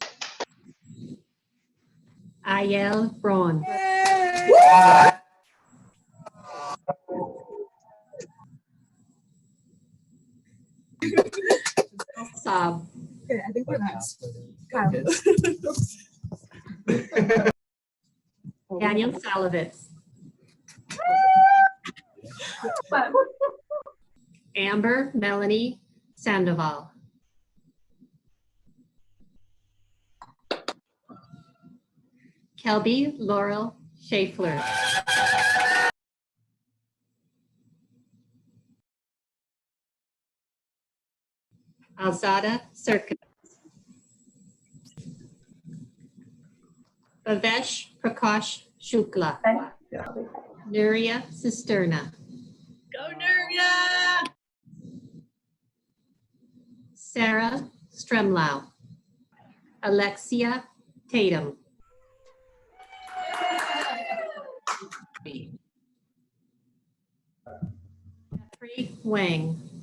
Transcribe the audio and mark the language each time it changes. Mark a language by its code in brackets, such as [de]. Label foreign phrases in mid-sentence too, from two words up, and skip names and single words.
[en] Ayel Braun. Saab. Okay, I think we're next. Kyle. Daniel Salovitz. Amber Melanie Sandoval. Kelby Laurel Schaeffler. Alzada Circus. Bhavesh Prakash Shukla. Nuria Cisterna. Go Nuria! Sarah Stremlau. Alexia Tatum. Jeffrey Wang.